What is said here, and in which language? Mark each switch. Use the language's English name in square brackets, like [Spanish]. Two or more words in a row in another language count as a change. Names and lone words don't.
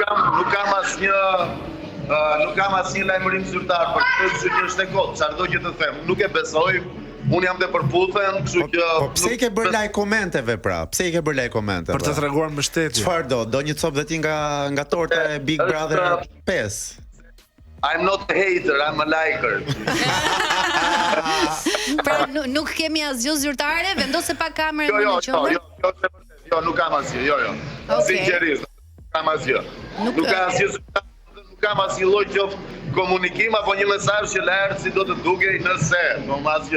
[Albanian] Nuk kam asnjë lajmërim zyrtar për këtë që është e kot, çfarëdo që të them, nuk e besoj. Unë jam të përputhen, kështu që Po pse I ke bërë like komenteve pra? Pse I ke bërë like komenteve? Për të treguar mbështetje. Çfarë do një copë dhe ti nga torta e Big Brother 5? [English] I'm not a hater, I'm a liker. [Albanian] Pra nuk kemi asgjë zyrtare, vendose pa kamerën në qendër. Jo, nuk kam asgjë, jo. Sinqerisht, nuk kam asgjë. Nuk kam asgjë zyrtare. Kam asnjë lloj qoftë komunikim apo një mesazh që Laert si do të dukej nëse, po asgjë.